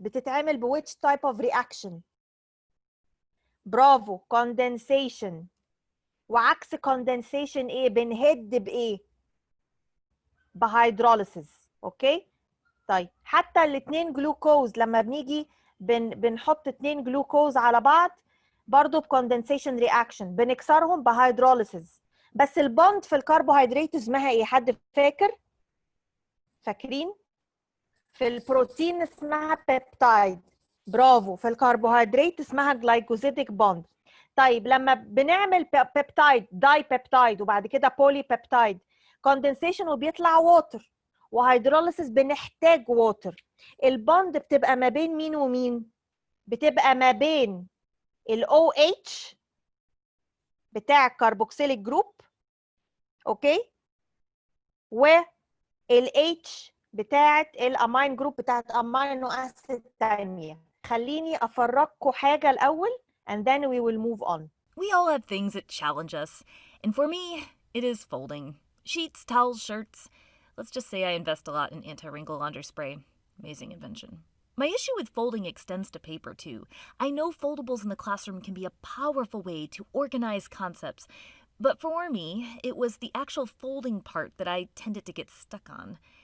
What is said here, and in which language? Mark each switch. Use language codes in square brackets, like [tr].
[ar] بتتعمل ب [en] which type of reaction؟ [ar] برافو، condensation. وعكس condensation ايه؟ بنهد بايه؟ بهيدروليسيس. اوكي. طيب، حتى الاثنين جلوكوز لما بنيجي بنحط 2 جلوكوز على بعض برضو بكوندنسيشن رياكشن بنكسرهم بهيدروليسيس. بس البوند في الكربوهيدرات اسمها ايه؟ حد فاكر؟ فاكرين؟ في البروتين اسمها بيبتايد. برافو. في الكربوهيدرات اسمها جلايكوزيديك بوند. طيب، لما بنعمل بيبتايد، داي بيبتايد، وبعد كده بولي بيبتايد، كوندنسيشن وبيطلع ووتر، وهيدروليسيس بنحتاج ووتر. البوند بتبقى ما بين مين ومين؟ بتبقى ما بين ال OH بتاع الكربوكسيليك جروب، اوكي، وال H بتاعت الامين جروب بتاعت امينو اسيد تانية. خليني افرجكم حاجة الاول [en] and then we will move on. We all have things that challenge us, and for me, it is folding. Sheets, towels, shirts. Let's just say I invest a lot in anti-wrinkle laundry spray. Amazing invention. My issue with folding extends to paper, too. I know foldables in the classroom can be a powerful way to organize concepts, but for me, it was the actual folding part that I tended to get stuck on.